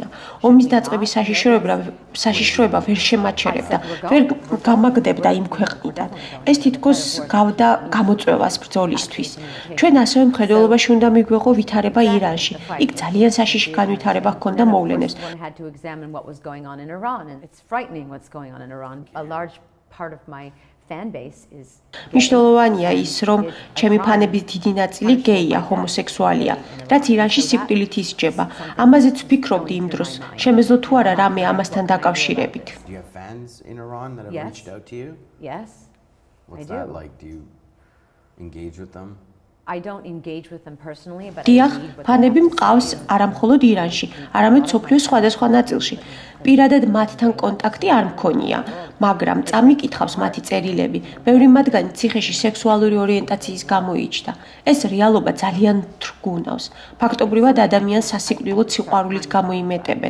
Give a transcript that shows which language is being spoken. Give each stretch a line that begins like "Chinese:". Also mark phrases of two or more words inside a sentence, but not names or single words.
Georgian: ომის დაწყების საშიშროება ვერ შემაჩერებდა, ვერ გამაგდებდა იმ ქვეყნიდან. ეს თითქოს გავდა გამოწვევას ბრძოლისთვის. ჩვენ ასევე მხედველობაში უნდა მიგვეღო ვითარება ირანში. იქ ძალიან საშიში განვითარება ჰქონდა მოვლენებს.
English: Had to examine what was going on in Iran, and it's frightening what's going on in Iran. A large part of my fan base is
Georgian: მნიშვნელოვანია ის, რომ ჩემი ფანების დიდი ნაწილი გეია, ჰომოსექსუალია, რაც ირანში სიკვდილით ისჯება. ამაზეც ვფიქრობდი იმ დროს, შემეძლო თუ არა რამე ამასთან დაკავშირებით.
English: Do you have fans in Iran that have Yes. reached out to you? yes. What's I that do. like? Do you engage with them? I don't engage with them personally, but
Georgian: დიახ,
English: I read what
Georgian: ფანები
English: they have to
Georgian: მყავს
English: say.
Georgian: არა მხოლოდ ირანში, არამედ მსოფლიოს სხვადასხვა ნაწილში. პირადად მათთან კონტაქტი არ მქონია, მაგრამ წამიკითხავს მათი წერილები. ბევრი მათგანი ციხეში სექსუალური ორიენტაციის გამო იჯდა. ეს რეალობა ძალიან თრგუნავს. ფაქტობრივად ადამიანს სასიკვდილო სიყვარულით გამოიმეტებენ.